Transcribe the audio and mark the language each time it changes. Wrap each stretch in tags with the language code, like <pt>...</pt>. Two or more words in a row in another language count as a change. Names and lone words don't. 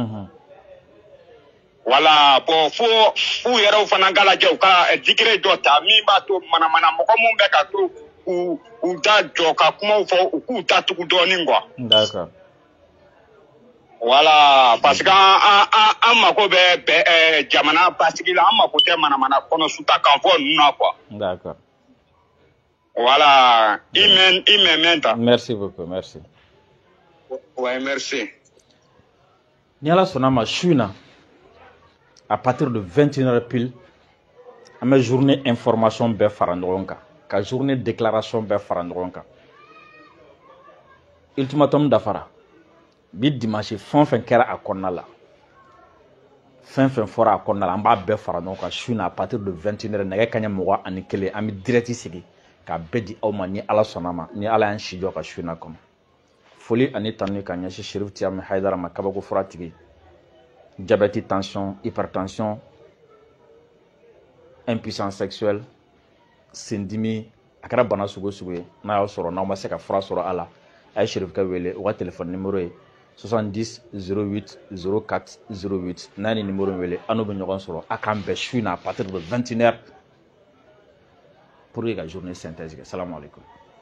<bm>Voilà, bon f'u yɛrɛw fana ka lajɛ u ka digire dɔ ta min b'a to manamana mɔgɔ mun bɛ ka to u da jɔ ka kumaw fɔ u k'u ta tugu dɔɔnin quoi.</bm> <fr>D'accord.</fr> <bm>Voilà, parce que an mako bɛ jamana basigi la, an mako tɛ manamana kɔnɔ suta kan fɔ ninnu na quoi.</bm> <fr>D'accord.</fr> <bm>Voilà, i mɛn ta.</bm> <fr>Merci beaucoup, merci. Ouais, merci.</fr> <bm>Ni Ala sɔnna ma su in na</bm> <fr>à partir de 21h pile</fr> <bm>an bɛ</bm> <fr>journée information</fr> <bm>bɛɛ fara ɲɔgɔn kan ka</bm> <fr>journée déclaration</fr> <bm>bɛɛ fara ɲɔgɔn kan. Ultimatum dafara bi dimanche fɛn fɛn kɛra a kɔnɔna la fɛn fɛn fɔra a kɔnɔna la an b'a bɛɛ fara ɲɔgɔn kan su in na</bm> <fr>à partir de 21h</fr> <bm>nɛgɛ kaɲɛ 21 an bɛ direct sigi ka bɛɛ di aw ma ni Ala sɔnna ma ni Ala y'an si jɔ ka su in na kɔnɔ. Foli ani tanu ka ɲɛsin Sheriff Tiyami Hayidara ma kabako fura tigi.</bm> <fr>Diabète, tension, hypertension, impuissance sexuelle,</fr> <bm>sendimi, a kɛra bana sugu sugu ye n'a y'aw sɔrɔ n'aw ma se ka fura sɔrɔ a la a ye Sheriff kɛ wele u ka</bm> <fr>téléphone numéro</fr> <bm>ye 70 08 04 08 n'a ni numéro wele an n'u bɛ ɲɔgɔn sɔrɔ a k'an bɛn su in na</bm> <fr>à partir de 21h pour que</fr> <bm>ka</bm> <fr>journée synthèse</fr> <bm>kɛ.</bm> <ar>Salamu alaikum.</ar>